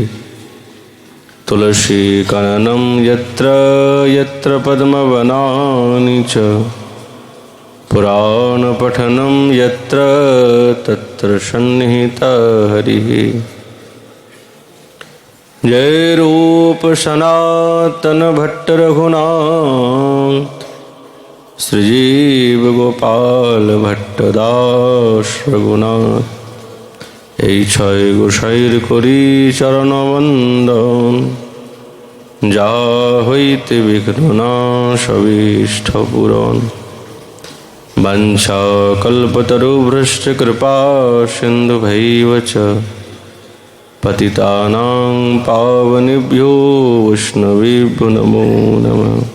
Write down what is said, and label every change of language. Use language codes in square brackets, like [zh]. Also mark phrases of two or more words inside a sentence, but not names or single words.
[sa] तुलसीकाननं यत्र यत्र पद्मवनानि च पुराणपठनं यत्र तत्र सन्निहितः हरिः। जय रूप सनातन भट्ट रघुनाथ श्रीजीव गोपाल भट्टदास रघुनाथ। [bn] এই ছয় গোসাইর করি চরণবন্দন, যা হইতে বিঘ্ননাশ অভীষ্ট পূরণ। [sa] বাঞ্ছাকল্পতরুভ্রশ্চ কৃপা সিন্ধুভৈব চ পতিতানাং পাবনেভ্यो वैष्णवेभ्यो नमो नमः।